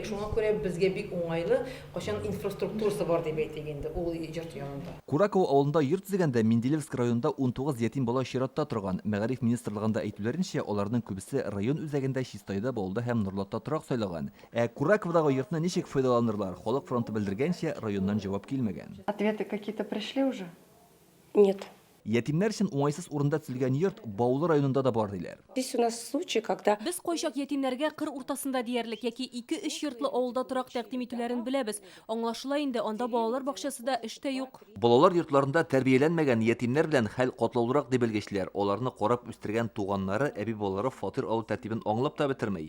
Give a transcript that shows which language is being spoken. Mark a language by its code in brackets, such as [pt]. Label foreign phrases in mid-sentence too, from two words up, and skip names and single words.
[tt] Шуңа күрә безгә бик уңайлы, кайчан инфраструктурасы бар дип әйтик инде ул йорт янында. Кураково авылында йорт төзегәндә Менделеевский районында 19 ятим бала чиратта торган. Мәгариф министрлыгында әйтүләренчә, аларның күбесе район үзәгендә Чистойда, Баулда һәм Нурлатта торак сайлаган. Ә Кураковдагы йортны ничек файдаланырлар? Халык фронты белдергәнчә, районнан җавап килмәгән. [ru] ответы какие-то пришли уже? нет. [tt] Ятимнәр өчен уңайсыз урында төзелгән йорт Баулы районында да бар диләр. [ru] Здесь у нас случай, когда [tt] Без кайчак ятимнәргә кыр уртасында диярлек яки 2-3 йортлы авылда торак тәкъдим итүләрен беләбез. Аңлашыла инде, анда балалар бакчасы да эштә юк. Балалар йортларында тәрбияләнмәгән ятимнәр белән хәл катлаулырак дип белгечләр. Аларны карап үстергән туганнары әби балалары фатир алу тәртибен аңлап та бетермәй.